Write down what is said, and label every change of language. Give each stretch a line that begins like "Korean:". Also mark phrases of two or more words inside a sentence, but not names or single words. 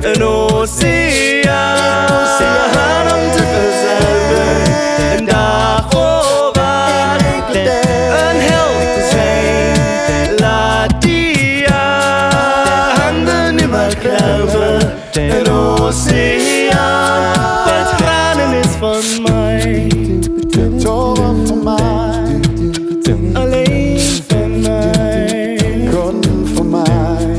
Dutch: Een oceaan om te verzuipen, een dag voor waar een held te zijn. Laat die handen nimmer kruipen, een oceaan van tranen is van mij.
Danish: Tårer for mig,
Dutch: Alleen van mij.
Danish: kun for mig.